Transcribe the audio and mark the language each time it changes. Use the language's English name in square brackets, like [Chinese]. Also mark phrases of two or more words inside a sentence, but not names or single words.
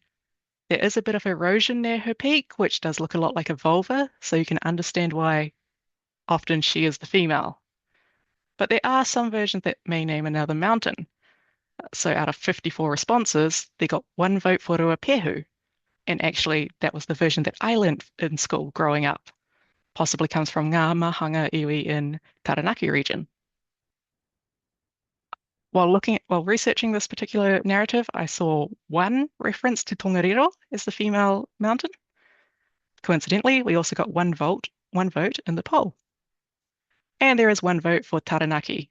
[English] There is a bit of erosion near her peak, which does look a lot like a vulva, so you can understand why often she is the female. But there are some versions that may name another mountain. So out of 54 responses, they got 1 vote for Ruapehu. And actually, that was the version that I learned in school growing up. Possibly comes from [Māori] ngā mahanga iwi [English] in Taranaki region. While researching this particular narrative, I saw 1 reference to Tongariro as the female mountain. Coincidentally, we also got 1 vote in the poll. And there is 1 vote for Taranaki.